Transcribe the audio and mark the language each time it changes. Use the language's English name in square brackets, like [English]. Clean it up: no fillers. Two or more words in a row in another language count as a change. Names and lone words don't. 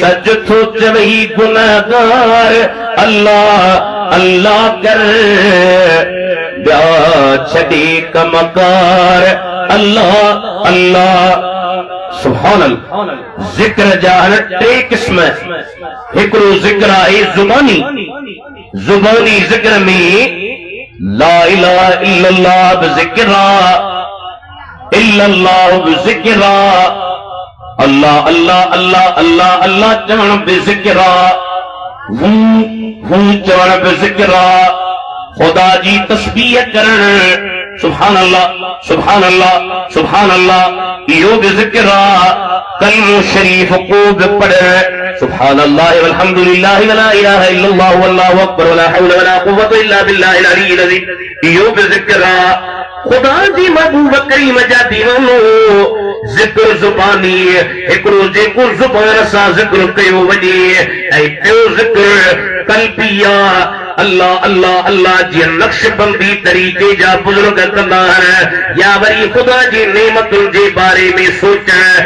[Sindhi] सज थो चवई गुनहगार अल्लाह अल्लाह कर, ॿिया छॾे कमकार अल्लाह अल्लाह। [Arabic] سبحان الله. [Sindhi] ज़िक्र जा टे क़िस्म। हिकिड़ो ज़िक्र आहे ज़ुबानी। ज़ुबानी ज़िक्र में [Arabic] لا إله إلا الله [Sindhi] बि ज़िक्र आहे, इल्लल्लाह बि ज़िक्र आहे, अल्लाह अल्लाह अल्लाह अल्लाह अल्लाह चवण बि ज़िक्र आहे, हू चवण बि ज़िक्र आहे, ख़ुदा जी तस्बीह करण [Arabic] سبحان الله سبحان الله سبحان الله [Sindhi] इहो बि ज़िक्र आहे। कलमो शरीफ को बि पढ़ण [Arabic] سبحان الله والحمد لله ولا إله إلا الله والله أكبر ولا حول ولا قوة إلا بالله العلي العظيم, [Sindhi] इहो बि ज़िक्र आहे। खुदा जी महबूब करीम जा दीवानो ज़िक्र ज़ुबानी, हिकिड़ो जेको ज़ुबान सां ज़िक्र कयो वञे, ऐं ॿियो ज़िक्र क़ल्बी आहे। अल्लाह अल्लाह अल्लाह जी नक्शबंदी तरीक़े जा बुज़ुर्ग कंदा आहिनि, या वरी ख़ुदा जी नेमतुनि जे बारे में सोचण।